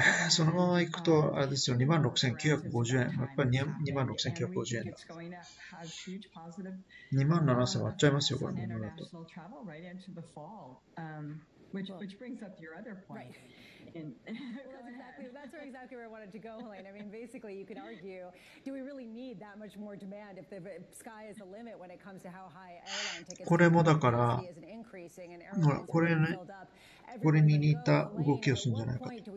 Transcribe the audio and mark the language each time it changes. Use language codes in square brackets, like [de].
[ja] そのまま行くと、あれですよ、26,950円。やっぱり26,950円だ。 27,000割っちゃいますよ、これもだと。 [en] Which brings up your other point. That's exactly where I wanted to go, Helene. I mean, basically, you could argue, do we really need that much more demand if the sky is the limit when it comes to how high airline tickets [ja] これもだから、これね、これに似た動きをするんじゃないかと。